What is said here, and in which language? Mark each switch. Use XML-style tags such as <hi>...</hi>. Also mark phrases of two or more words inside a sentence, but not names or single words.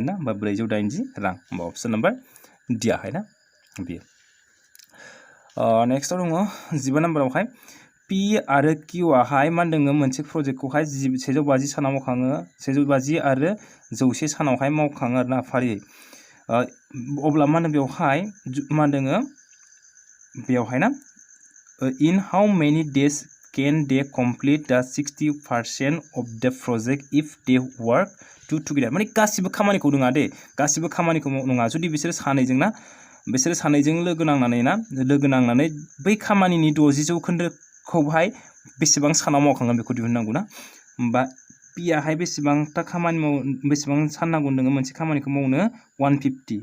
<brx>ना होमबा 480 रां होमबा</brx> <en>option number D</en> <brx>आहाय ना बेयो नेक्स्टआव दङ 15 नाम्बारावहाय पि आरो किउ आहाय मा होनदों मोनसे प्रजेक्टखौहाय 150 सानाव मावखाङो 150 आरो 100 सानावहाय मावखाङो आरोना फारियै अब्ला मा होनो बेवहाय मा होनदों बेवहाय ना</brx> <en>in how many days can they complete the 60% of the project if they work together</en> <brx>माने गासिबो खामानिखौ नङा दे गासिबो खामानिखौ नङा जुदि बिसोर सानैजों लोगो नांनानै बै खामानिनि 60% बेसेबां सानाव मावखांगोन बेखौ दिहुननांगौ ना होमबा पि आहाय बेसेबांथा खामानि बेसेबां सान नांगौ होनदों मोनसे खामानिखौ मावनो 150</brx>